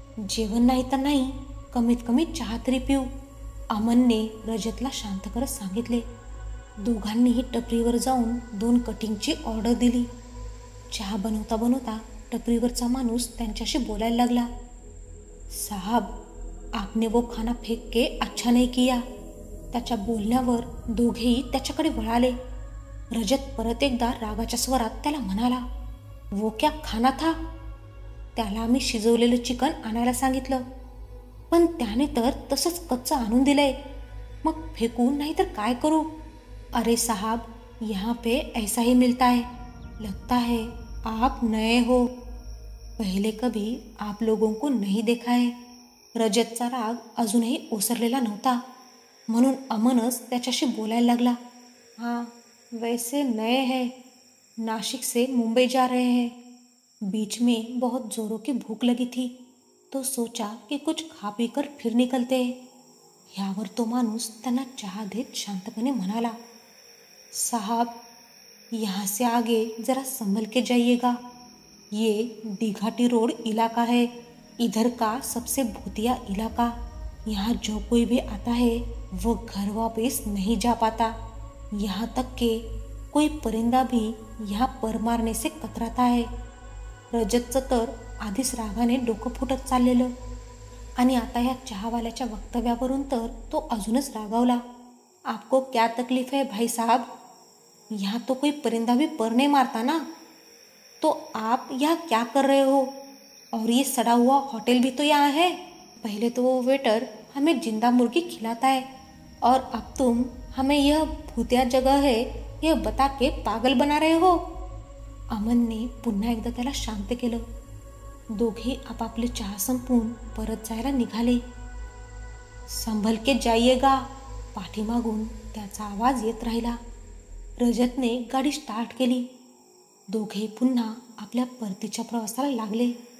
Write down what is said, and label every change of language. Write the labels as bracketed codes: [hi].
[mr] जेवण नाही तर नाही, कमीत कमी चहा तरी पिऊ, अमनने रजतला शांत करत सांगितले. दोघांनीही टपरीवर जाऊन 2 कटिंगची ऑर्डर दिली. चहा बनवता बनवता टपरीवरचा माणूस त्यांच्याशी बोलायला लागला. [hi] साहब, आपने वो खाना फेंक के अच्छा नहीं किया. [mr] त्याच्या बोलण्यावर दोघेही त्याच्याकडे वळाले. रजत परत एकदा रागाच्या स्वरात त्याला म्हणाला, [hi] वो क्या खाना था? [mr] त्याला आम्ही शिजवलेलं चिकन आणायला सांगितलं, पण त्याने तर तसंच कच्चं आणून दिलंय. मग फेकू नाही तर काय करू? [hi] अरे साहब, यहाँ पे ऐसा ही मिलता है. लगता है आप नए हो, पहले कभी आप लोगों को नहीं देखा है. [mr] रजतचा राग अजूनही ओसरलेला नव्हता, म्हणून अमनच त्याच्याशी बोलायला लागला. [hi] हाँ, वैसे नए हैं, नासिक से मुंबई जा रहे हैं. बीच में बहुत जोरों की भूख लगी थी, तो सोचा कि कुछ खा पी कर फिर निकलते हैं. ह्यावर तो माणूस त्यांना चहा देत शांतपणे म्हणाला, साहब, यहाँ से आगे जरा संभल के जाइएगा. ये दिघाटी रोड इलाका है, इधर का सबसे भूतिया इलाका. यहाँ जो कोई भी आता है वो घर वापस नहीं जा पाता. यहाँ तक के कोई परिंदा भी यहाँ पर मारने से कतराता है. [mr] रजतचं तर आधीच रागाने डोकं फुटत चाललेलं आणि आता ह्या चहावाल्याच्या वक्तव्यावरून तर तो अजूनच रागावला. [hi] आपको क्या तकलीफ है भाई साहब? यहाँ तो कोई परिंदा भी पर नहीं मारता ना, तो आप यहाँ क्या कर रहे हो? और ये सड़ा हुआ होटल भी तो यहाँ है. पहले तो वो वेटर हमें जिंदा मुर्गी खिलाता है और अब तुम हमें यह भूतिया जगह है यह बता के पागल बना रहे हो. [mr] अमनने पुन्हा एकदा त्याला शांत केलं. दोघे आपापले चहा संपवून परत जायला निघाले. [hi] संभल के जाइएगा, [mr] पाठीमागून त्याचा आवाज येत राहिला. रजतने गाडी स्टार्ट केली. दोघे पुन्हा आपल्या परतीच्या प्रवासाला लागले.